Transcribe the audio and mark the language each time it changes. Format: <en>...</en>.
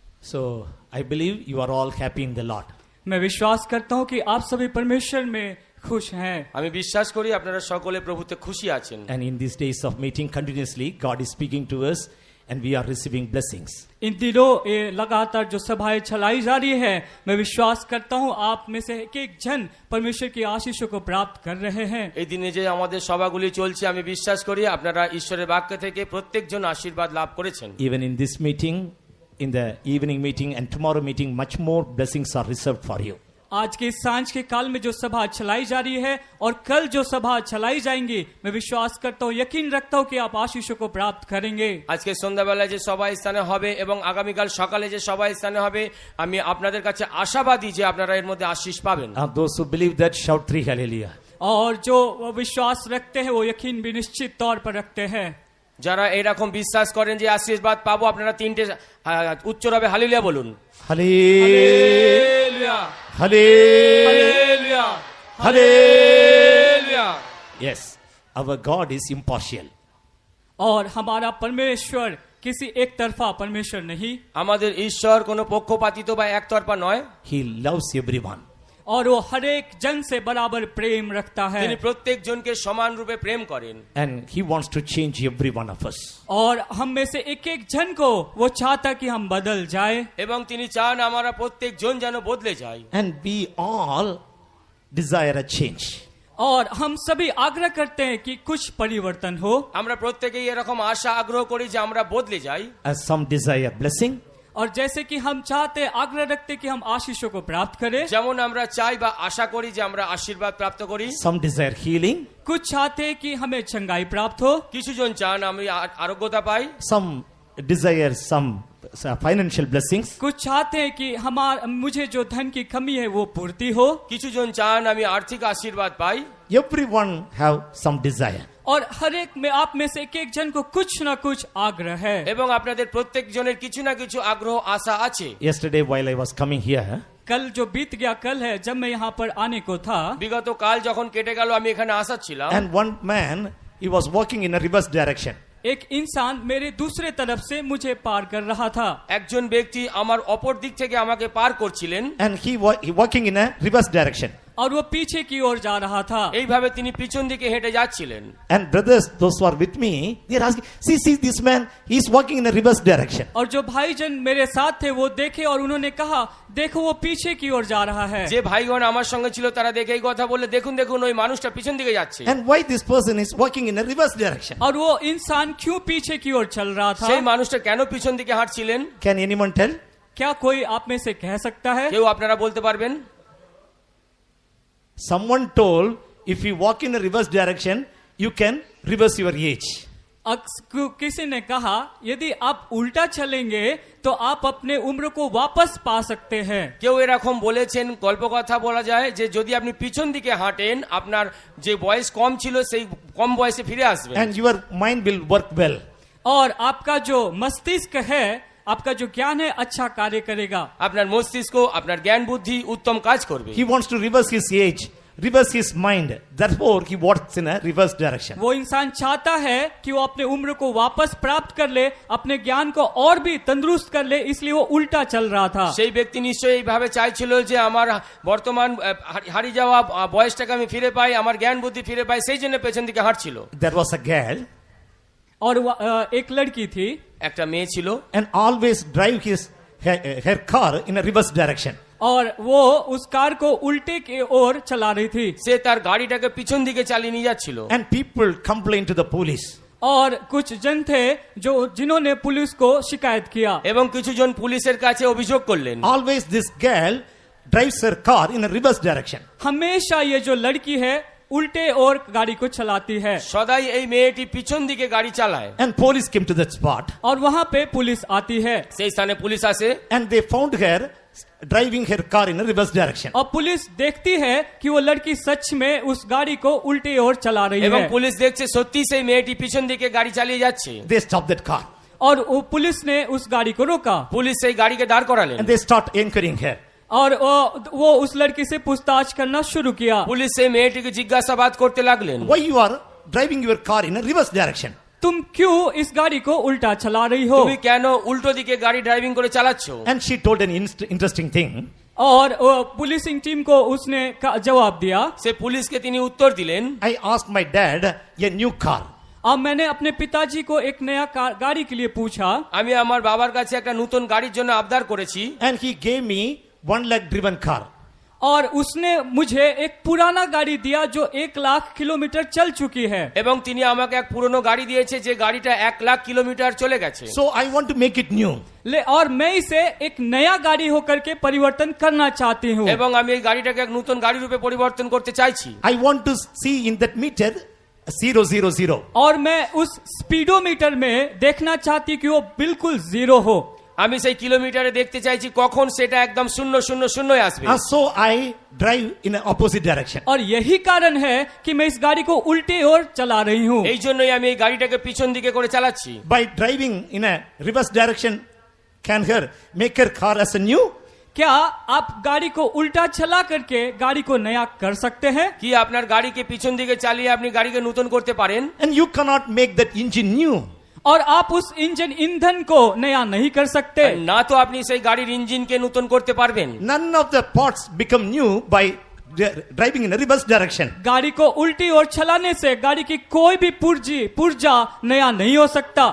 <en>So I believe you are all happy in the Lord.</en> <hi>मैं विश्वास करता हूँ कि आप सभी परमेश्वर में खुश हैं।</hi> <bn>আমি বিশ্বাস করি আপনারা সকলে প্রভুতে খুশি আছেন।</bn> <en>And in these days of meeting continuously, God is speaking to us and we are receiving blessings.</en> <hi>इन दिनों ये लगातार जो सभाएं चलाई जा रही है, मैं विश्वास करता हूँ आप में से एक एक जन परमेश्वर की आशीषों को प्राप्त कर रहे हैं।</hi> <bn>এই দিনে যে আমাদের সভাগুলি চলছে আমি বিশ্বাস করি আপনারা ঈশ্বরের বাক্য থেকে প্রত্যেকজন আশীর্বাদ লাভ করেছেন।</bn> <en>Even in this meeting, in the evening meeting and tomorrow meeting, much more blessings are reserved for you.</en> <hi>आज के सांझ के काल में जो सभा चलाई जा रही है और कल जो सभा चलाई जाएंगी, मैं विश्वास करता हूँ, यकीन रखता हूँ कि आप आशीषों को प्राप्त करेंगे।</hi> <bn>আজকে সন্ধ্যাবেলায় যে সভা স্থানে হবে এবং আগামীকাল সকালে যে সভা স্থানে হবে, আমি আপনাদের কাছে আশাবাদী যে আপনারা এর মধ্যে আশীষ পাবেন।</bn> <en>Those who believe that, shout 3 hallelujah.</en> <hi>और जो विश्वास रखते हैं वो यकीन भी निश्चित तौर पर रखते हैं।</hi> <bn>যারা এরকম বিশ্বাস করেন যে আশীর্বাদ পাবো, আপনারা তিনটে উচ্চরবে হালেলুয়া বলুন।</bn> <en>Hallelujah. Hallelujah. Hallelujah. Yes, our God is impartial.</en> <hi>और हमारा परमेश्वर किसी एक तरफा परमेश्वर नहीं,</hi> <bn>আমাদের ঈশ্বর কোনো পক্ষপাতিত বা একতরফা নয়।</bn> <en>He loves everyone.</en> <hi>और वो हर एक जन से बराबर प्रेम रखता है</hi> <bn>তিনি প্রত্যেকজনকে সমান রূপে প্রেম করেন।</bn> <en>And He wants to change every one of us.</en> <hi>और हम में से एक एक जन को वो चाहता कि हम बदल जाए।</hi> <bn>এবং তিনি চান আমরা প্রত্যেকজন যেন বদলে যাই।</bn> <en>And we all desire a change.</en> <hi>और हम सभी आग्रह करते हैं कि कुछ परिवर्तन हो।</hi> <bn>আমরা প্রত্যেকেই এরকম আশা আগ্রহ করি যে আমরা বদলে যাই।</bn> <en>As some desire blessing,</en> <hi>और जैसे कि हम चाहते आग्रह रखते कि हम आशीषों को प्राप्त करें,</hi> <bn>যেমন আমরা চাই বা আশা করি যে আমরা আশীর্বাদ প্রাপ্ত করি।</bn> <en>some desire healing,</en> <hi>कुछ चाहते कि हमें चंगाई प्राप्त हो,</hi> <bn>কিছুজন চান আমি আরোগ্যতা পাই।</bn> <en>some desire some financial blessings,</en> <hi>कुछ चाहते हैं कि मुझे जो धन की कमी है वो पूर्ति हो,</hi> <bn>কিছুজন চান আমি আর্থিক আশীর্বাদ পাই।</bn> <en>everyone have some desire.</en> <hi>और हर एक में आप में से एक एक जन को कुछ ना कुछ आग्रह है।</hi> <bn>এবং আপনাদের প্রত্যেকজনের কিছু না কিছু আগ্রহ আশা আছে।</bn> <en>Yesterday while I was coming here,</en> <hi>कल जो बीत गया कल है जब मैं यहाँ पर आने को था,</hi> <bn>বিগত কাল যখন কেটে গেল আমি এখানে আসাচ্ছিলাম।</bn> <en>and one man, he was walking in a reverse direction.</en> <hi>एक इंसान मेरे दूसरे तरफ से मुझे पार कर रहा था।</hi> <bn>একজন ব্যক্তি আমার অপর দিক থেকে আমাকে পার করছিলেন।</bn> <en>And he walking in a reverse direction.</en> <hi>और वो पीछे की ओर जा रहा था।</hi> <bn>এইভাবে তিনি পিছন দিকে হেঁটে যাচ্ছিলেন।</bn> <en>And brothers, those who are with me, they are asking, see this man, he is walking in a reverse direction.</en> <hi>और जो भाईजन मेरे साथ थे वो देखे और उन्होंने कहा, देखो वो पीछे की ओर जा रहा है।</hi> <bn>যে ভাইগণ আমার সঙ্গে ছিল তারা দেখে এই কথা বললে, দেখুন দেখুন ওই মানুষটা পিছন দিকে যাচ্ছে।</bn> <en>And why this person is walking in a reverse direction?</en> <hi>और वो इंसान क्यों पीछे की ओर चल रहा था?</hi> <bn>সেই মানুষটা কেন পিছন দিকে হাঁটছিলেন?</bn> <en>Can anyone tell?</en> <hi>क्या कोई आप में से कह सकता है?</hi> <bn>কেউ আপনারা বলতে পারবেন?</bn> <en>Someone told, if you walk in a reverse direction, you can reverse your age.</en> <hi>किसी ने कहा यदि आप उल्टा चलेंगे तो आप अपने उम्र को वापस पा सकते हैं।</hi> <bn>কেউ এরকম বলেছেন, গল্প কথা বলা যায় যে যদি আপনি পিছন দিকে হাঁটেন আপনার যে বয়স কম ছিল সেই কম বয়সে ফিরে আসবেন।</bn> <en>And your mind will work well.</en> <hi>और आपका जो मस्तिष्क है, आपका जो ज्ञान है अच्छा कार्य करेगा।</hi> <bn>আপনার মস্তিষ্ক আপনার জ্ঞান বুদ্ধি উত্তম কাজ করবে।</bn> <en>He wants to reverse his age, reverse his mind. Therefore, he walks in a reverse direction.</en> <hi>वो इंसान चाहता है कि वो अपने उम्र को वापस प्राप्त कर ले, अपने ज्ञान को और भी तंदुरुस्त कर ले, इसलिए वो उल्टा चल रहा था।</hi> <bn>সেই ব্যক্তি নিশ্চয়ই এইভাবে চাইছিল যে আমার বর্তমান হারিয়ে যাওয়া বয়সটাকে আমি ফিরে পাই, আমার জ্ঞান বুদ্ধি ফিরে পাই, সেই জন্য পেছন দিকে হাঁটছিল।</bn> <en>There was a girl,</en> <hi>और एक लड़की थी,</hi> <bn>একটা মেয়ে ছিল,</bn> <en>and always drive her car in a reverse direction.</en> <hi>और वो उस कार को उल्टे की ओर चला रही थी।</hi> <bn>সে তার গাড়িটাকে পিছন দিকে চালিয়ে নিয়ে যাচ্ছিল।</bn> <en>And people complained to the police.</en> <hi>और कुछ जन थे जिन्होंने पुलिस को शिकायत किया।</hi> <bn>এবং কিছু জন পুলিশের কাছে অভিযোগ করলেন।</bn> <en>Always this girl drives her car in a reverse direction.</en> <hi>हमेशा ये जो लड़की है उल्टे और गाड़ी को चलाती है</hi> <bn>সদাই এই মেয়েটি পিছন দিকে গাড়ি চালায়।</bn> <en>And police came to that spot</en> <hi>और वहाँ पे पुलिस आती है</hi> <bn>সেই স্থানে পুলিশ আসে</bn> <en>and they found her driving her car in a reverse direction.</en> <hi>और पुलिस देखती है कि वो लड़की सच में उस गाड़ी को उल्टी ओर चला रही</hi> <bn>এবং</bn> <hi>है</hi> <bn>পুলিশ দেখছে সত্যি সেই মেয়েটি পিছন দিকে গাড়ি চালিয়ে যাচ্ছে।</bn> <en>They stopped that car</en> <hi>और वो पुलिस ने उस गाड़ी को रोका</hi> <bn>পুলিশ সেই গাড়িকে দাঁড় করালেন।</bn> <en>and they start enquiring her.</en> <hi>और वो उस लड़की से पूछताछ करना शुरू किया।</hi> <bn>পুলিশ সেই মেয়েটিকে জিজ্ঞাসাবাদ করতে লাগলেন।</bn> <en>Why you are driving your car in a reverse direction?</en> <hi>तुम क्यों इस गाड़ी को उल्टा चला रही हो?</hi> <bn>তুমি কেন উল্টো দিকে গাড়ি ড্রাইভিং করে চালাচ্ছ?</bn> <en>And she told an interesting thing.</en> <hi>और पुलिसिंग टीम को उसने जवाब दिया।</hi> <bn>সে পুলিশকে তিনি উত্তর দিলেন,</bn> <en>I asked my dad a new car.</en> <hi>अब मैंने अपने पिताजी को एक नया गाड़ी के लिए पूछा</hi> <bn>আমি আমার বাবার কাছে একটা নতুন গাড়ির জন্য আবদার করেছি।</bn> <en>And he gave me 1 lakh driven car.</en> <hi>और उसने मुझे एक पुराना गाड़ी दिया जो 1 लाख किलोमीटर चल चुकी है।</hi> <bn>এবং তিনি আমাকে এক পুরনো গাড়ি দিয়েছে যে গাড়িটা 1 লাখ কিলোমিটার চলে গেছে।</bn> <en>So I want to make it new.</en> <hi>और मैं इसे एक नया गाड़ी होकर के परिवर्तन करना चाहती हूँ।</hi> <bn>এবং আমি এই গাড়িটাকে এক নতুন গাড়ি রূপে পরিবর্তন করতে চাইছি।</bn> <en>I want to see in that meter 000.</en> <hi>और मैं उस स्पीडोमीटर में देखना चाहती कि वो बिल्कुल जीरो हो।</hi> <bn>আমি সেই কিলোমিটারে দেখতে চাইছি কখন সেটা একদম 000 আসবে।</bn> <en>And so I drive in an opposite direction.</en> <hi>और यही कारण है कि मैं इस गाड़ी को उल्टी ओर चला रही हूँ।</hi> <bn>এই জন্যই আমি এই গাড়িটাকে পিছন দিকে করে চালাচ্ছি।</bn> <en>By driving in a reverse direction, can her make her car as a new?</en> <hi>क्या आप गाड़ी को उल्टा चला करके गाड़ी को नया कर सकते हैं?</hi> <bn>কি আপনার গাড়িকে পিছন দিকে চালিয়ে আপনি গাড়িকে নতুন করতে পারেন?</bn> <en>And you cannot make that engine new.</en> <hi>और आप उस इंजन ईंधन को नया नहीं कर सकते।</hi> <bn>না তো আপনি সেই গাড়ির ইঞ্জিনকে নতুন করতে পারবেন।</bn> <en>None of the parts become new by driving in a reverse direction.</en> <hi>गाड़ी को उल्टी ओर चलाने से गाड़ी की कोई भी पुर्जा नया नहीं हो सकता।</hi>